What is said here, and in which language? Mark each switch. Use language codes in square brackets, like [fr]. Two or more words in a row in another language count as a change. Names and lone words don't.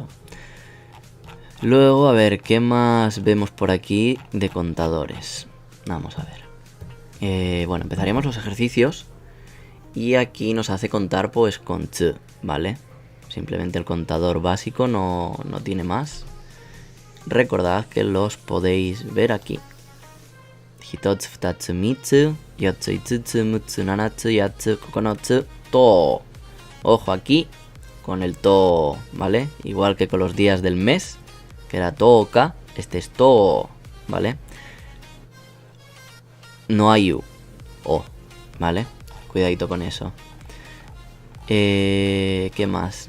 [es] Luego, a ver, ¿qué más vemos por aquí de contadores? Vamos a ver. Bueno, empezaremos los ejercicios. Y aquí nos hace contar pues con tsu, ¿vale? Simplemente el contador básico, no tiene más. Recordad que los podéis ver aquí. [ja] ひとつ、ふたつ、みっつ, よっつ、いつつ、むっつ、ななつ、やっつ、ここのつ、とお. [es] Ojo aquí con el to, ¿vale? Igual que con los días del mes, que era toka, este es to, ¿vale? No hay u, o, ¿vale? Cuidadito con eso. ¿Qué más?